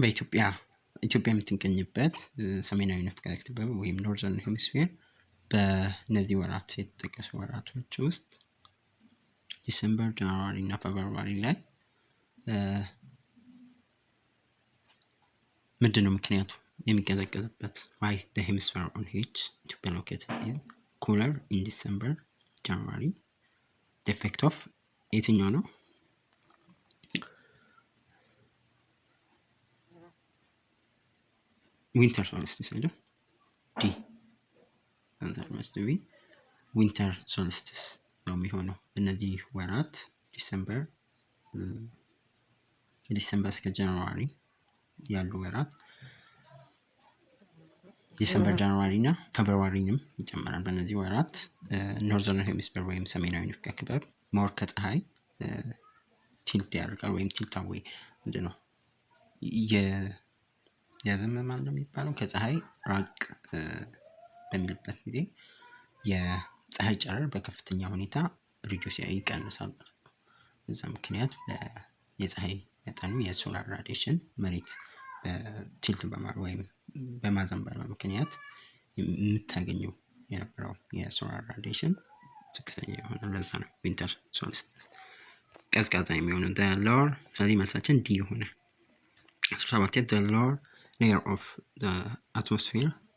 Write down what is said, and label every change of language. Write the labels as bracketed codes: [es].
[am] በኢትዮጵያ የምትገኝበት ሰሜናዊ ንፍቀ ክበብ ወይም ኖርዘርን ሄሚስፌር በእነዚህ ወራት የተጠቀሱ ወራቶች ውስጥ ዲሴምበር፣ ጃንዋሪ እና ፌብሩዋሪ ላይ ምንድነው ምክንያቱ የሚቀዘቀዝበት? [en] why the hemisphere on which Ethiopia located is cooler in December, January. the effect of [am] የትኛው ነው? ዊንተር ሶልስቲስ አይደል? [en] ዲ አንሰር መስት ቢ [am] ዊንተር ሶልስቲስ ነው የሚሆነው። እነዚህ ወራት ዲሴምበር እስከ ጃንዋሪ ያሉ ወራት ዲሴምበር፣ ጃንዋሪ እና ፌብሩዋሪንም ይጨምራል። በእነዚህ ወራት ኖርዘርን ሄሚስፌር ወይም ሰሜናዊ ንፍቀ ክበብ ሞር ከፀሐይ ቲልት ያደርጋል ወይም ቲልት አዌይ ምንድነው ያዘመማል ነው የሚባለው። ከፀሐይ ራቅ በሚልበት ጊዜ የፀሐይ ጨረር በከፍተኛ ሁኔታ ሪዲዩስ ይቀንሳል። በዛ ምክንያት የፀሐይ መጠኑ የሶላር ራዲዬሽን መሬት ቲልት በማድረግ ወይም በማዘንበል ምክንያት የምታገኘው የነበረው የሶላር ራዲዬሽን ዝቅተኛ የሆነ ለዛ ነው ዊንተር ሶልስቲስ ቀዝቃዛ የሚሆነው [en] the lower። [am] ስለዚህ መልሳችን ዲ የሆነ 17 [en] the lower layer of the atmosphere